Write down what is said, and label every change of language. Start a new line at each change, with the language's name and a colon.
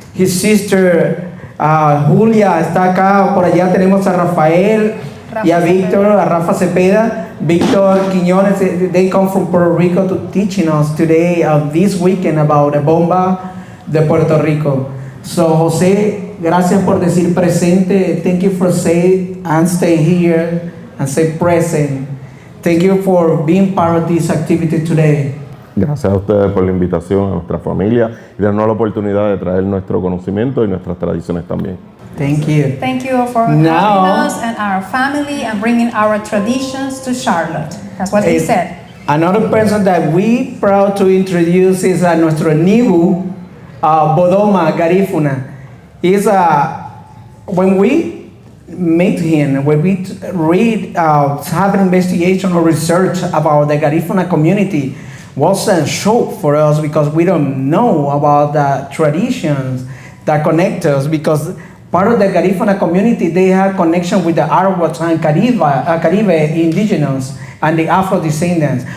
English: His sister
Spanish: Julia está acá, por allá tenemos a Rafael y a Víctor, a Rafa Cepeda, Víctor Quiñones.
English: They come from Puerto Rico to teaching us today, this weekend, about the bomba de Puerto Rico.
Spanish: So José, gracias por decir presente.
English: Thank you for saying and stay here and say present. Thank you for being part of this activity today.
Spanish: Gracias a ustedes por la invitación, a nuestra familia y darnos la oportunidad de traer nuestro conocimiento y nuestras tradiciones también.
English: Thank you. Thank you for having us and our family and bringing our traditions to Charlotte. That's what he said. Another person that we proud to introduce is nuestro Nibu, Bodoma Garifuna. He's when we meet him, when we read, have an investigation or research about the Garifuna community, was a shock for us because we don't know about the traditions that connect us, because part of the Garifuna community, they have connection with the Arawakan and Caribe indigenous and the Afro-descendants.